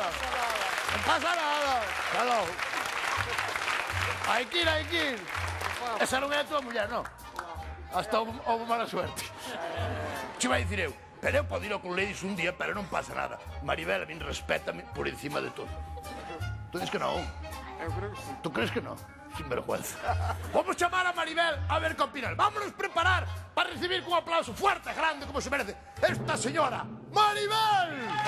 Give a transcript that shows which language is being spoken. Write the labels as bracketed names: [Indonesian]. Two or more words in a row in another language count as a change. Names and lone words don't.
[Galician] Non pasa nada. Claro. Hai que ir. Esa non é a tua muller, non? Hasta houve [Spanish] mala suerte. [Galician] Che vai dicir eu, pero eu podo ir ao Club Ladies un día, pero non pasa nada. Maribel a min respétame por encima de todo. [Spanish] Tú dices que non? [Galician] Eu creo que sí. [Spanish] ¿Tú crees que no? Sin vergüenza. Vamos a llamar a Maribel a ver qué opinan. Vámonos a preparar para recibir con un aplauso fuerte, grande, como se merece, esta señora, Maribel.